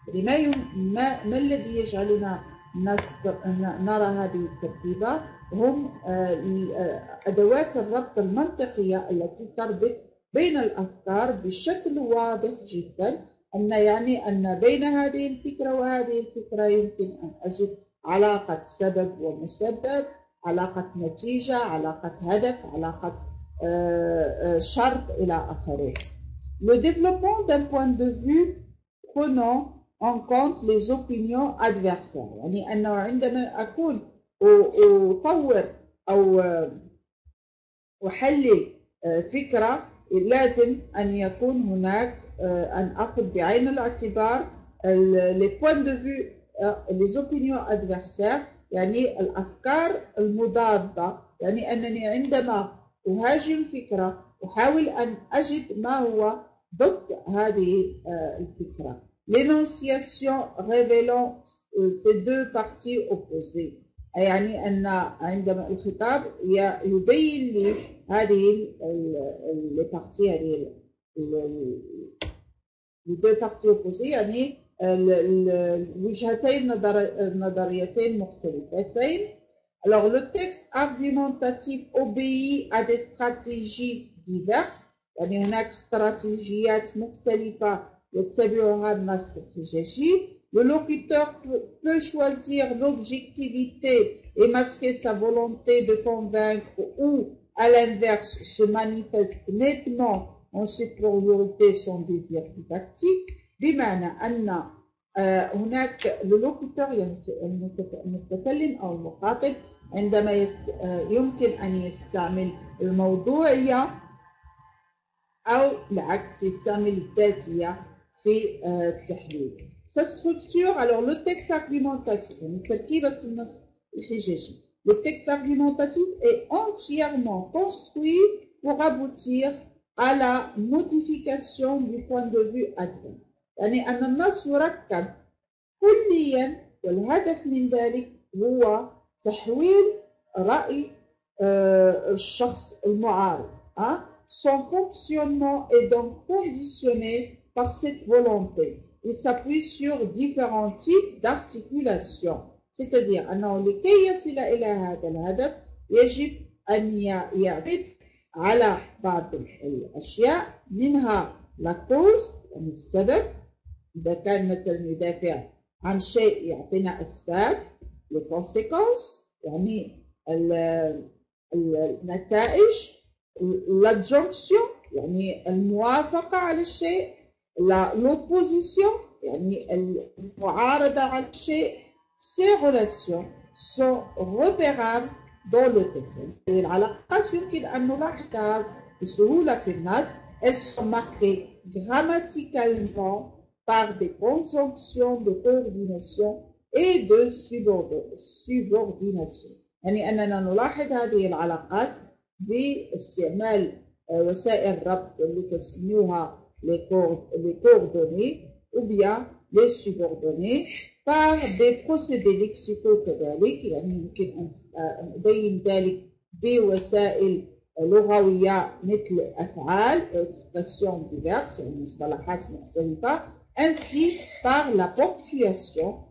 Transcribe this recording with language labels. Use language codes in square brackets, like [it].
[ar] يعني ما الذي يجعلنا نرى هذه التركيبة هم أدوات الربط المنطقية التي تربط بين الأفكار بشكل واضح جدا أن بين هذه الفكرة وهذه الفكرة يمكن أن أجد علاقة سبب ومسبب، علاقة نتيجة، علاقة هدف، علاقة شرط إلى آخره. [fr] Le développement d'un point de vue prenant en compte les opinions adversaires. [ar] يعني أنه عندما أكون أطور أو أحلل فكرة لازم أن يكون هناك أن أخذ بعين الاعتبار [fr] les points de vue les opinions adversaires [ar] يعني الأفكار المضادة. يعني أنني عندما أهاجم فكرة أحاول أن أجد ما هو ضد هذه الفكرة. [fr] L'énonciation révélant ces deux parties opposées. [ar] يعني أن عندما الخطاب يبين لي هذه البارتي هذه [fr] deux parties opposées [ar] يعني الوجهتين النظريتين مختلفتين. [fr] Alors le texte argumentatif obéit à des stratégies diverses. [ar] يعني هناك استراتيجيات مختلفة يتبعها النص الحجاجي. [fr] Le locuteur peut choisir l'objectivité et masquer sa volonté de convaincre ou, à l'inverse, se manifeste nettement en supériorité son désir didactique. [ar] بمعنى أن هناك le locuteur المتكلم أو المخاطب عندما يمكن أن يستعمل الموضوعية أو العكس يستعمل الذاتية في التحليل. [fr] Sa structure, alors le texte argumentatif, le texte argumentatif est entièrement construit pour aboutir à la modification du point de vue adverse. [ar] يعني أن النص يركب كليا والهدف من ذلك هو تحويل رأي الشخص المعارض. [fr] Son fonctionnement est donc conditionné par cette volonté. Il s'appuie sur différents types d'articulation. C'est-à-dire [ar] أنه لكي يصل إلى هذا الهدف يجب أن يعتمد على بعض الأشياء منها la cause يعني السبب. إذا كان مثلا يدافع عن شيء يعطينا أسباب [fr] les conséquences [ar] يعني النتائج [fr] l'adjonction [ar] يعني الموافقة على الشيء [fr] l'opposition [ar] يعني المعارضة على الشيء. [fr] Ces relations sont repérables dans le texte. [ar] العلاقات يمكن أن نلاحظها بسهولة في النص. [fr] Elles sont marquées grammaticalement par des conjonctions de coordination et de subordination. [ar] يعني أننا نلاحظ هذه العلاقات باستعمال وسائل الربط اللي كنسميوها [fr] les coordonnées ou bien les subordonnées par des procédés lexicaux [ar] كذلك. يعني يمكن أن نبين ذلك بوسائل لغوية مثل أفعال [fr] expressions diverses [ar] يعني مصطلحات مختلفة [fr] ainsi par la ponctuation.